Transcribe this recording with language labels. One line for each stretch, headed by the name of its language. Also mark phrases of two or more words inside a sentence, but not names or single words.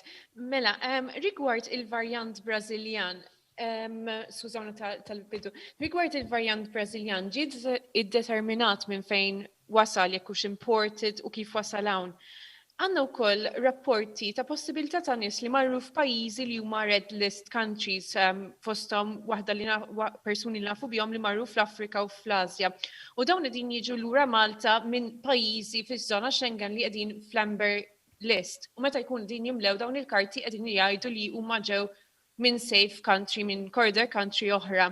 Maltese: Mela, rigward il-varjant Brazilian, skużawna tal-bidu, rigward il-varjant Brazilian, ġiet id-determinat minn fejn wasal jekk hux imported u kif wasal hawn. Għandna wkoll rapporti ta' possibilità ta' nies li marru f'pajjiżi li huma
English: red list countries
Maltese: fosthom waħda li persuni li nafu bihom li marru fl-Afrika u fl-Asja. U dawn qegħdin jiġu lura Malta minn pajjiżi fiż-żona Schengen li qegħdin fl-
English: amber list.
Maltese: U meta jkun din jimlew dawn il-karti qegħdin jgħidu li huma ġew minn
English: safe country,
Maltese: minn
English: corridor country
Maltese: oħra.